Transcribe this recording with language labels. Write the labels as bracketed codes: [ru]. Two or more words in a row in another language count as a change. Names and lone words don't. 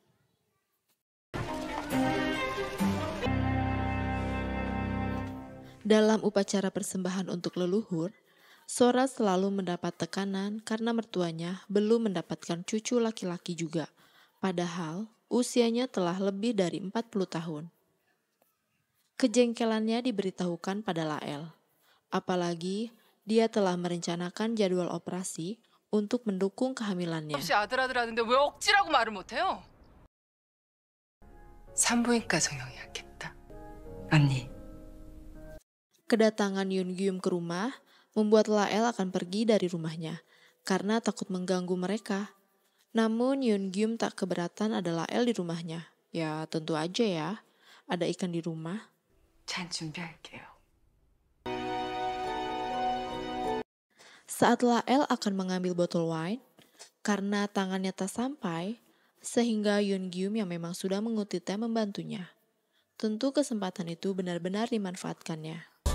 [id] Dalam upacara persembahan untuk leluhur, Sora selalu mendapat tekanan karena mertuanya belum mendapatkan cucu laki-laki juga, padahal usianya telah lebih dari 40 tahun. Kejengkelannya diberitahukan pada Lael, apalagi dia telah merencanakan jadwal operasi untuk mendukung kehamilannya. [ko] 없이 아들 하는데 왜 억지라고 말을 못해요? 산부인과 성형해야겠다. 언니, [id] Kedatangan Yoon-gyum ke rumah membuat Lael akan pergi dari rumahnya karena takut mengganggu mereka. Namun Yoon-gyum tak keberatan ada Lael di rumahnya. Ya tentu aja ya, ada ikan di rumah. [ko] 잔 준비할게요. [id] Saat Lael akan mengambil botol wine, karena tangannya tak sampai, sehingga Yoon Gyum yang memang sudah mengutitnya membantunya. Tentu kesempatan itu benar-benar dimanfaatkannya.